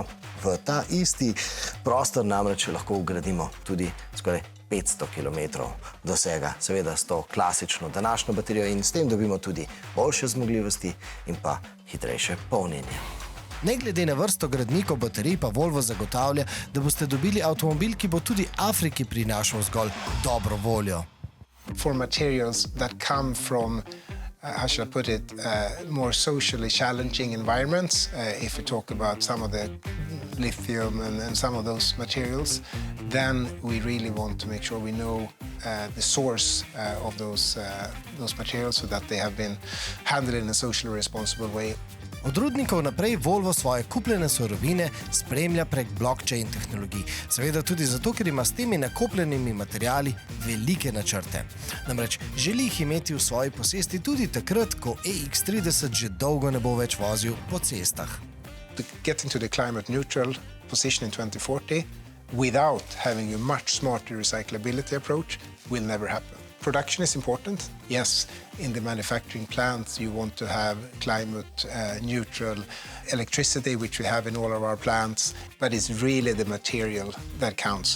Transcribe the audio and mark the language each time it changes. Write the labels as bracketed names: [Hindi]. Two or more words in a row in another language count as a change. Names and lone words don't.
[Slovenian] V ta isti prostor namreč lahko vgradimo tudi skoraj 500 km dosega, seveda s to klasično današnjo baterijo in s tem dobimo tudi boljše zmogljivosti in pa hitrejše polnjenje. Ne glede na vrsto gradnikov baterij pa Volvo zagotavlja, da boste dobili avtomobil, ki bo tudi Afriki prinašal zgolj dobro voljo. [English] For materials that come from how should I put it, more socially challenging environments, if we talk about some of the lithium and some of those materials, then we really want to make sure we know the source of those materials so that they have been handled in a socially responsible way. [Slovenian] Od rudnikov naprej Volvo svoje kupljene surovine spremlja prek blockchain tehnologij. Seveda tudi zato, ker ima s temi nakopljenimi materiali velike načrte. Namreč želi jih imeti v svoji posesti tudi takrat, ko EX30 že dolgo ne bo več vozil po cestah. [English] To get into the climate neutral position in 2040 without having a much smarter recyclability approach will never happen. Production is important. Yes, in the manufacturing plants you want to have climate neutral electricity, which we have in all of our plants, but it's really the material that counts.